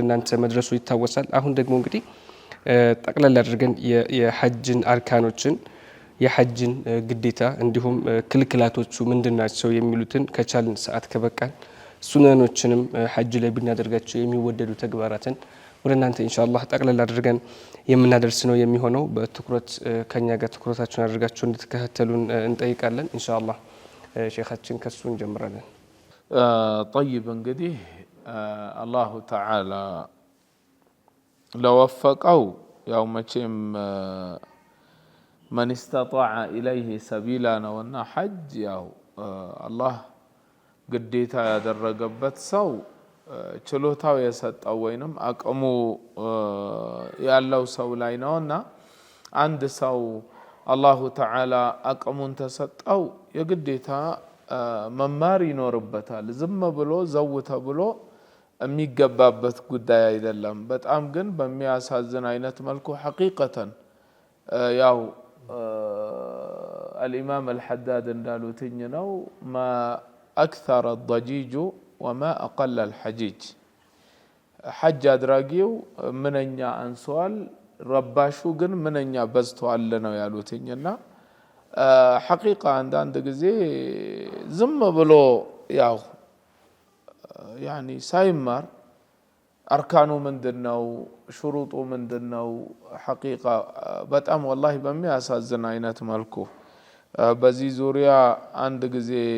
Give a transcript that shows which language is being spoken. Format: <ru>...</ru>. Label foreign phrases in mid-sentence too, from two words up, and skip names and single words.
<am>እናንተ መድረሱ ይታወሳል። አሁን ደግሞ እንግዲህ ጠቅላላ አድርገን የሐጅን አርካኖችን የሐጅን ግዴታ እንዲሁም ክልክላቶቹ ምንድናቸው የሚሉትን ከቻልን ሰዓት ከበቃን ሱናኖችንም ሐጅ ላይ ብናደርጋቸው የሚወደዱ ተግባራትን ወደ እናንተ ኢንሻአላህ ጠቅላላ አድርገን የምናደርስ ነው የሚሆነው። በትኩረት ከኛ ጋር ትኩረታችሁን አድርጋችሁ እንድትከታተሉን እንጠይቃለን። ኢንሻአላህ ሼኻችን ከሱ እንጀምራለን። طيب እንግዲህ</am> <ar>الله تعالى</ar> <am>ለወፈቀው ያው መቼም</am> <ar>من استطاع إليه سبيلا</ar> <am>ነውና ሐጅ ያው አላህ ግዴታ ያደረገበት ሰው ችሎታው የሰጠው ወይንም አቅሙ ያለው ሰው ላይ ነውና አንድ ሰው</am> <ar>الله تعالى</ar> <am>አቅሙን ተሰጠው የግዴታ መማር ይኖርበታል። ዝም ብሎ ዘው ተብሎ የሚገባበት ጉዳይ አይደለም። በጣም ግን በሚያሳዝን አይነት መልኩ ሐቂቀተን ያው الإمام الحداد እንዳሉትኝ ነው</am> <ar>ما أكثر الضجيج وما أقل الحجيج</ar> <am>ሐጅ አድራጊው ምንኛ አንሷል ረባሹ ግን ምንኛ በዝቷል ነው ያሉትኝና ሐቂቃ አንዳንድ ጊዜ ዝም ብሎ ያው ያኒ ሳይማር አርካኑ ምንድነው ሽሩጡ ምንድነው ሐቂቃ በጣም ወላሂ በሚያሳዝን አይነት መልኩ በዚህ ዙሪያ አንድ ጊዜ</am>